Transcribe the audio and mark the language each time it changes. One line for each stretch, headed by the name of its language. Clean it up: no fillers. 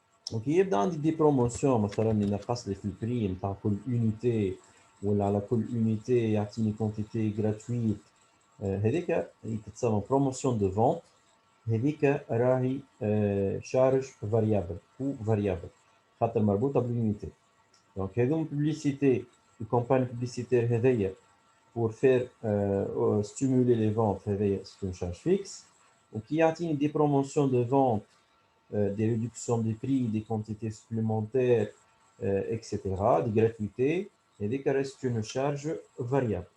French: Donc, il y a des promotions,
Arabic: مثلا ينقص لي في البري نتاع كل unité ولا على كل unité يعطيني
French: quantité gratuite.
Arabic: هذيك تتسمى
French: promotion de vente.
Arabic: هذيك راهي
French: charge variable ou variable
Arabic: خاطر مربوطة بالunité.
French: Donc, هذوما publicité الكومباني publicitaire هذيا pour faire stimuler les ventes, c'est une charge fixe. Donc, il y a des promotions de vente, des réductions des prix, des quantités supplémentaires, etc., des gratuités, et des cas c'est une charge variable.